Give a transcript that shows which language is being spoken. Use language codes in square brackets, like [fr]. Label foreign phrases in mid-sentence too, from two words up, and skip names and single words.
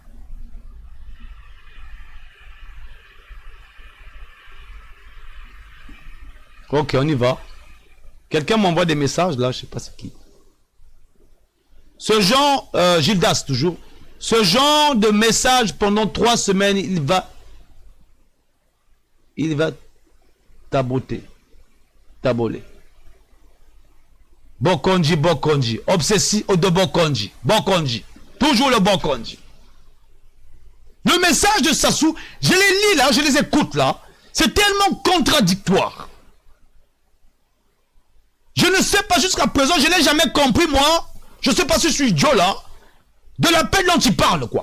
[fr] Ok, on y va. Quelqu'un m'envoie des messages là, je ne sais pas c'est qui. Ce genre, Gildas toujours, ce genre de message pendant 3 semaines, il va taboter, taboler. Bokonji, Bokonji, obsessif de Bokonji, Bokonji, toujours le Bokonji. Le message de Sassou, je les lis là, je les écoute là, c'est tellement contradictoire. Je ne sais pas jusqu'à présent, je n'ai jamais compris moi, je ne sais pas si je suis idiot là, de la paix dont il parle quoi.